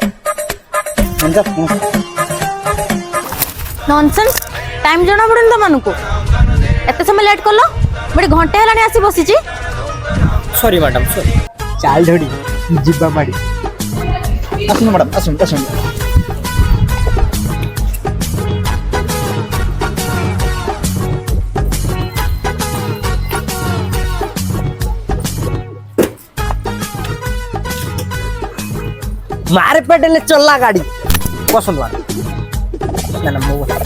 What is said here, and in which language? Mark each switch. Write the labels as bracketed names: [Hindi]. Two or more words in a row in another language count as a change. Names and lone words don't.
[Odia] ନନସେନ୍ସ ଟାଇମ୍ ଜଣା ପଡୁନି ତମମାନଙ୍କୁ। ଏତେ ସମୟ ଲେଟ୍ କଲ? ଗୋଟେ ଘଣ୍ଟେ ହେଲାଣି ଆସି ବସିଛି। [English] sorry madam sorry. [Odia] ଚାଲ ଧଡ଼ି ଯିବା ମାଡ଼ି। ଆସନ୍ତୁ ମ୍ୟାଡ଼ାମ ଆସନ୍ତୁ ଆସନ୍ତୁ। मारे पेडल चलला गाड़ी पसंद वाला ना ना मो